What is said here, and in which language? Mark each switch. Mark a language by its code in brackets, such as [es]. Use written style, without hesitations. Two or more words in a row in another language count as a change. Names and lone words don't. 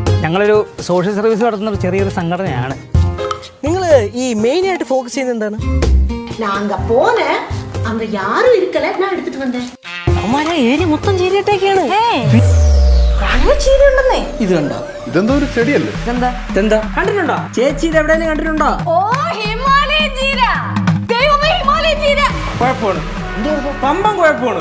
[ml] ഞങ്ങളൊരു സോഷ്യൽ സർവീസ് നടത്തുന്ന ചെറിയൊരു സംഘടനയാണ്. നിങ്ങൾ ഈ മെയിൻ ആയിട്ട് ഫോക്കസ് ചെയ്യുന്നത് എന്താണ്? [ta] நாங்க போன அங்க யாரும் இருக்கல, நான் எடுத்துட்டு வந்தேன். [ml] അമ്മാരെ ഏരിയ മൊത്തം ചീരട്ടൊക്കെയാണ്. ചീര ഉണ്ടെന്നേ. ഇത് കണ്ടോ? ഇതെന്തോ ഒരു ചെടിയല്ലേ? ഇതെന്താ കണ്ടിട്ടുണ്ടോ? ചേച്ചി ഇത് എവിടെയെങ്കിലും കണ്ടിട്ടുണ്ടോ? ഓ ഹിമാലയൻ ചീര. ദൈവമേ ഹിമാലയൻ ചീര. കുഴപ്പമാണ്, പമ്പം കുഴപ്പമാണ്.